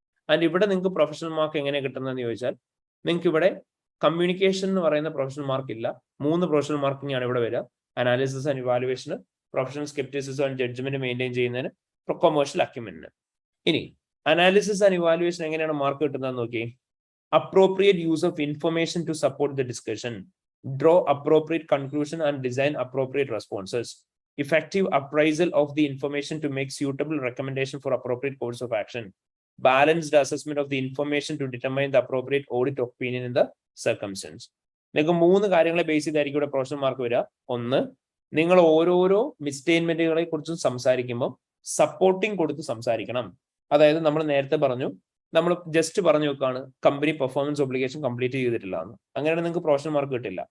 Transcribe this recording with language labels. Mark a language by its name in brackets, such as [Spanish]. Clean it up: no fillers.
[Malayalam] And ഇവിടെ നിങ്ങൾക്ക് professional mark എങ്ങനെ കിട്ടുന്നതെന്ന് ചോദിച്ചാൽ, നിങ്ങൾക്ക് ഇവിടെ കമ്മ്യൂണിക്കേഷൻ എന്ന് പറയുന്ന പ്രൊഫഷണൽ മാർക്ക് ഇല്ല, 3 പ്രൊഫഷണൽ മാർക്കിംഗ് ആണ് ഇവിടെ വരിക. Analysis and evaluation, professional scepticism and judgement maintain ചെയ്യുന്നതിന്, കൊമേഴ്ഷ്യൽ അക്യുമെന്റിന്. ഇനി അനാലിസിസ് ആൻഡ് ഇവാലുവേഷൻ എങ്ങനെയാണ് മാർക്ക് കിട്ടുന്നതെന്ന് നോക്കി. [English] Appropriate use of information to support the discussion, draw appropriate conclusion and design appropriate responses, effective appraisal of the information to make suitable recommendation for appropriate course of action, balanced assessment of the information to determine the appropriate audit opinion in the circumstance. [Malayalam] നിങ്ങൾക്ക് 3 കാര്യങ്ങളെ base ചെയ്തായിരിക്കും ഇവിടെ professional mark വരിക. ഒന്ന്, നിങ്ങൾ ഓരോരോ മിസ്റ്റേറ്റ്മെന്റുകളെ കുറിച്ചും സംസാരിക്കുമ്പോൾ supporting കൊടുത്ത് സംസാരിക്കണം. അതായത് നമ്മൾ നേരത്തെ പറഞ്ഞു, നമ്മൾ ജസ്റ്റ് പറഞ്ഞു വെക്കാണ് കമ്പനി പെർഫോമൻസ് ഒബ്ലിഗേഷൻ കംപ്ലീറ്റ് ചെയ്തിട്ടില്ല എന്ന്, അങ്ങനെയാണ് നിങ്ങൾക്ക് പ്രൊഫഷണൽ മാർക്ക് കിട്ടില്ല.